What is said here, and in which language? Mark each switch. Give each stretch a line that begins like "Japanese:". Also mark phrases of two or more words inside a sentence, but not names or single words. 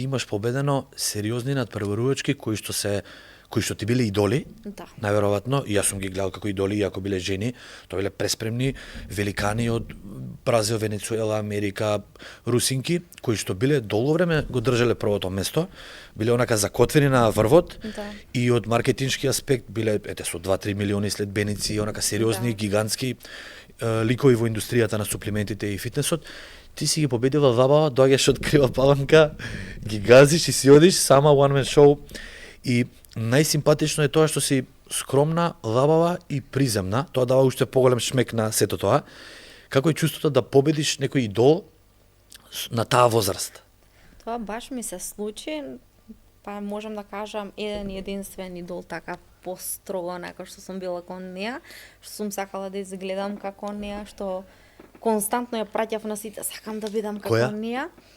Macedonian: имаш победено сериозни надпреварувачки кои што ти биле идоли, најверојатно, и јас сум ги гледал како идоли, иако биле жени, тоа биле преспремни великани од Бразил, Венецуела, Америка, русинки, кои што биле долго време го држале првото место, биле онака закотвени на врвот и од маркетиншки аспект биле со 2-3 милиони следбеници, онака сериозни, гигантски ликови во индустријата на суплементите и фитнесот. Ти си ги победила ваба, доаѓаш од крива паланка, ги газиш и си одиш сама
English: one man show
Macedonian: и најсимпатично е тоа што си скромна, лабава и приземна. Тоа дава уште поголем шмек на сето тоа. Како е чувството да победиш некој идол на таа возраст? Тоа баш ми се случи, па можам да кажам еден и единствен идол така построго онака што сум била кон неа, што сум сакала да изгледам како неа, што константно ја праќав на сите, сакам да бидам како неа.